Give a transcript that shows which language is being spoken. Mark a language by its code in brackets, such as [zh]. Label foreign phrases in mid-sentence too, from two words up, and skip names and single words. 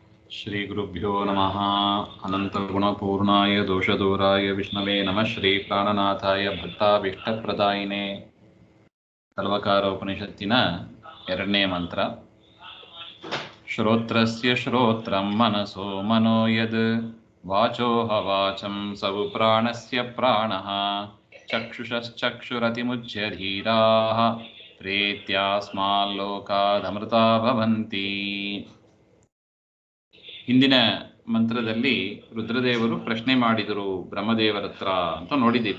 [sa] श्रीगुरुभ्यो नमः। अनन्तगुणपूर्णाय दोषदूराय विष्णवे नमः। श्रीप्राणनाथाय भक्ताभीष्टप्रदायिने. [kn] सर्वकारोपनिषತ್ತಿನ 2ನೇ ಮಂತ್ರ. [sa] ಶ್ರೋತ್ರಸ್ಯ ಶ್ರೋತ್ರಂ ಮನಸೋ ಮನೋ ಯದ್ ವಾಚೋಹ ವಾಚಂ ಸವು ಪ್ರಾಣಸ್ಯ ಪ್ರಾಣಃ ಚಕ್ಷುಷಶ್ಚಕ್ಷುರತಿಮುಚ್ಯ ಧೀರಾಃ ಪ್ರೇತ್ಯಾಸ್ಮಾಲ್ಲೋಕಾದಮೃತಾ ಭವಂತಿ. [kn] ಹಿಂದಿನ ಮಂತ್ರದಲ್ಲಿ ರುದ್ರದೇವರು ಪ್ರಶ್ನೆ ಮಾಡಿದರು ಬ್ರಹ್ಮದೇವರ ಹತ್ರ ಅಂತ ನೋಡಿದ್ದೀವಿ.